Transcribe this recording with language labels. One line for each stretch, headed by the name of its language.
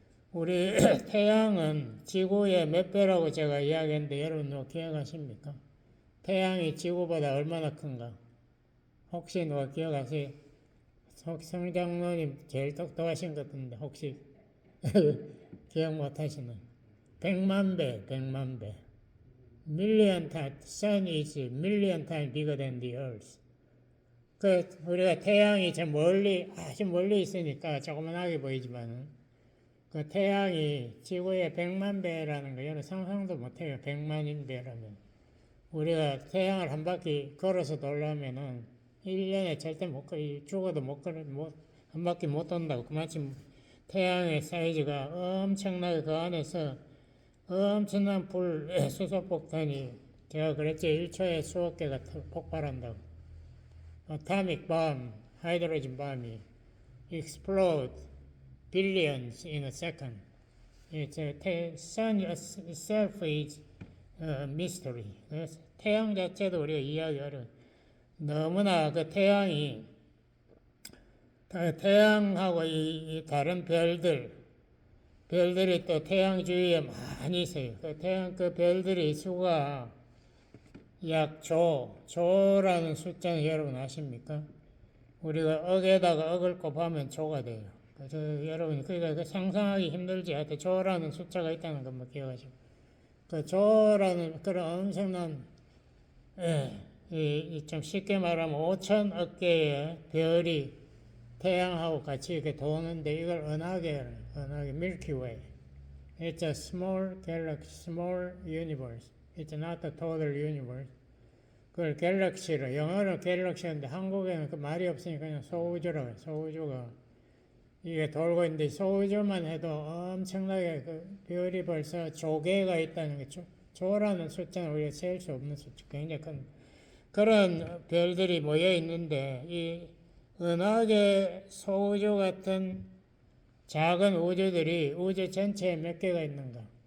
Korean: 우리 태양은 지구의 몇 배라고 제가 이야기했는데 여러분 누가 기억하십니까? 태양이 지구보다 얼마나 큰가? 혹시 누가 기억하세요? 성장로님 제일 똑똑하신 것 같은데 혹시 기억 못하시는? 100만 배.
English: Million times, sun is million times bigger than the earth.
Korean: 우리가 태양이 저 멀리, 아주 멀리 있으니까 조그만하게 보이지만, 그 태양이 지구의 100만 배라는 거, 여러분 상상도 못해요. 100만인 배라면. 우리가 태양을 한 바퀴 걸어서 돌려면은 1년에 절대 못 죽어도 한 바퀴 못 돈다고. 그만큼 태양의 사이즈가 엄청나게, 그 안에서 엄청난 수소폭탄이, 제가 그랬죠. 1초에 수억 개가 폭발한다고.
English: Atomic bomb, hydrogen bomb이 explode billions in a second. The sun itself is a mystery.
Korean: 태양 자체도 우리가 이해하기 어려워요. 너무나 그 태양하고 이 다른 별들이 또 태양 주위에 많이 있어요. 그 별들의 수가 약 조라는 숫자는 여러분 아십니까? 우리가 억에다가 억을 곱하면 조가 돼요. 여러분, 그러니까 상상하기 힘들지. 하여튼 조라는 숫자가 있다는 것만 기억하시고. 그 조라는 그런 엄청난, 좀 쉽게 말하면 5천억 개의 별이 태양하고 같이 이렇게 도는데, 이걸 은하계, Milky Way.
English: It's a small galaxy, small universe. It's not the total universe.
Korean: 그걸 갤럭시로, 영어로 갤럭시인데 한국에는 그 말이 없으니까 그냥 소우주라고 해요. 소우주가 이게 돌고 있는데, 소우주만 해도 엄청나게 그 별이 벌써 조개가 있다는 게, 조라는 숫자는 우리가 셀 수 없는 숫자, 굉장히 큰 그런 별들이 모여 있는데, 이 은하계 소우주 같은 작은 우주들이 우주 전체에 몇 개가 있는가?